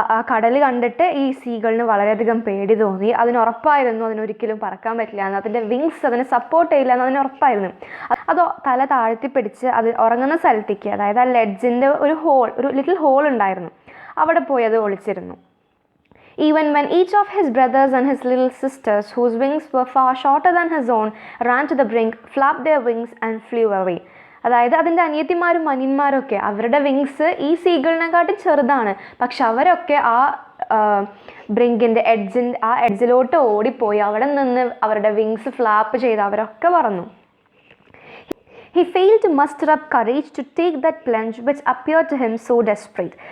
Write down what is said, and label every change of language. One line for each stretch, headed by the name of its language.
Malayalam: കടൽ കണ്ടിട്ട് ഈ സീഗളിന് വളരെയധികം പേടി തോന്നി. അതിനുറപ്പായിരുന്നു അതിനൊരിക്കലും പറക്കാൻ പറ്റില്ല എന്ന്, അതിൻ്റെ വിങ്സ് അതിനെ സപ്പോർട്ട് ചെയ്യില്ല എന്ന് അതിനുറപ്പായിരുന്നു. അതോ തല താഴ്ത്തി പിടിച്ച് അത് ഉറങ്ങുന്ന സ്ഥലത്തേക്ക്, അതായത് ആ ലെഡ്ജിൻ്റെ ഒരു ലിറ്റിൽ ഹോൾ ഉണ്ടായിരുന്നു, അവിടെ പോയി അത് ഒളിച്ചിരുന്നു.
English: Even when each of his brothers and his little sisters, whose wings were far shorter than his own, ran to the brink, flapped their wings and flew away.
Malayalam: അതായത് അതിൻ്റെ അനിയത്തിമാരും അനിയന്മാരൊക്കെ അവരുടെ വിങ്സ് ഈ സീഗളിനെക്കാട്ടി ചെറുതാണ്. പക്ഷെ അവരൊക്കെ ആ ബ്രിങ്കിൻ്റെ എഡ്ജിലോട്ട് ഓടിപ്പോയി അവിടെ നിന്ന് അവരുടെ വിങ്സ് ഫ്ലാപ്പ് ചെയ്ത് അവരൊക്കെ പറന്നു.
English: He failed to muster up courage to take that plunge which appeared to him so desperate.